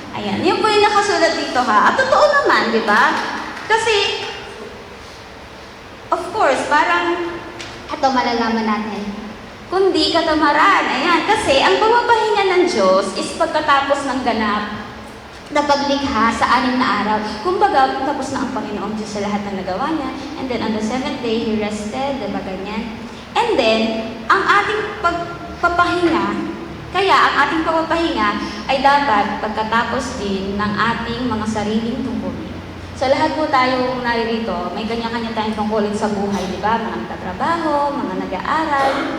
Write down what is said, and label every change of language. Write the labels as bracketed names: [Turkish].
[Filipino] Ayan, yun po yung nakasulat dito ha. At totoo naman, di ba? Kasi, of course, parang, ito malalaman natin, kundi katamaran. Ayan, kasi ang pagpapahinga ng Diyos is pagkatapos ng ganap na paglikha sa 6 na araw. Kumbaga, tapos na ang Panginoong Diyos sa lahat ng nagawa niya. [English] And then, on the 7th day, He rested, [Filipino] diba ganyan? And then, ang ating pagpapahinga, kaya ang ating pagpapahinga ay dapat pagkatapos din ng ating mga sariling tungkulin. So lahat po tayong naririto, may kanya-kanya tayong tungkulin sa buhay, di ba? Mga nagtatrabaho, mga nag-aaral.